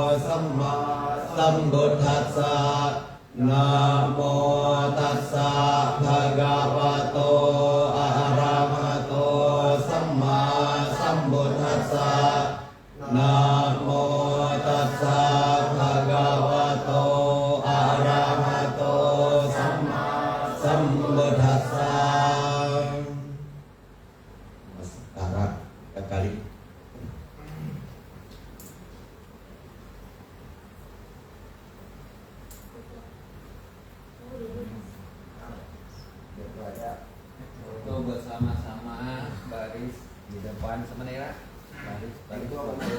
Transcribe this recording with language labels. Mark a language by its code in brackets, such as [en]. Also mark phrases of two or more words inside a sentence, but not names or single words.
[pi] สัมมาสัมพุทธัสสะนะโมตัสสะภะคะวะโตอะระหะโตสัมมาสัมพุทธัสสะนะโมตัสสะภะคะวะโตอะระหะโตสัมมาสัมพุทธัสสะ [id] Sekarang kali Foto bersama-sama baris di depan sementara baris foto.